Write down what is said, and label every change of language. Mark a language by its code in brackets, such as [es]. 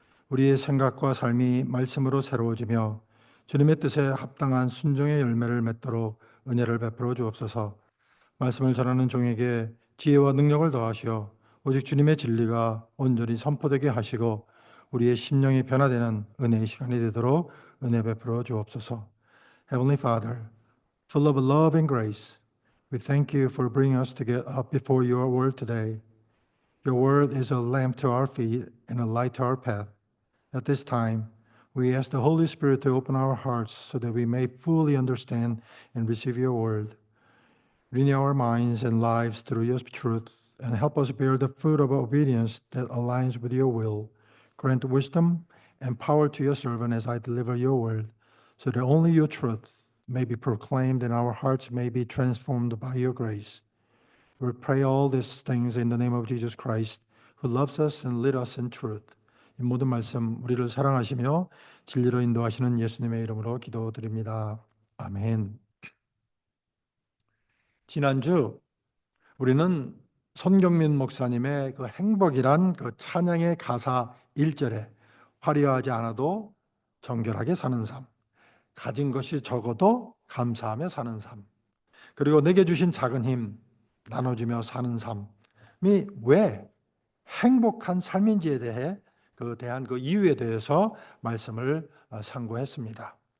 [ko] 우리의 생각과 삶이 말씀으로 새로워지며 주님의 뜻에 합당한 순종의 열매를 맺도록 은혜를 베풀어 주옵소서. 말씀을 전하는 종에게 지혜와 능력을 더하시어 오직 주님의 진리가 온전히 선포되게 하시고 우리의 심령이 변화되는 은혜의 시간이 되도록 은혜 베풀어 주옵소서. [en] Heavenly Father, full of love and grace, we thank you for bringing us to get up before your word today. Your word is a lamp to our feet and a light to our path. At this time, we ask the Holy Spirit to open our hearts so that we may fully understand and receive your word. Renew our minds and lives through your truth and help us bear the fruit of obedience that aligns with your will. Grant wisdom and power to your servant as I deliver your word, so that only your truth may be proclaimed and our hearts may be transformed by your grace. We pray all these things in the name of Jesus Christ, who loves us and leads us in truth. [ko] 이 모든 말씀 우리를 사랑하시며 진리로 인도하시는 예수님의 이름으로 기도드립니다. 아멘. 지난주 우리는 손경민 목사님의 그 행복이란 그 찬양의 가사 1절에 화려하지 않아도 정결하게 사는 삶, 가진 것이 적어도 감사하며 사는 삶, 그리고 내게 주신 작은 힘 나눠주며 사는 삶이 왜 행복한 삶인지에 대한 그 이유에 대해서 말씀을 상고했습니다.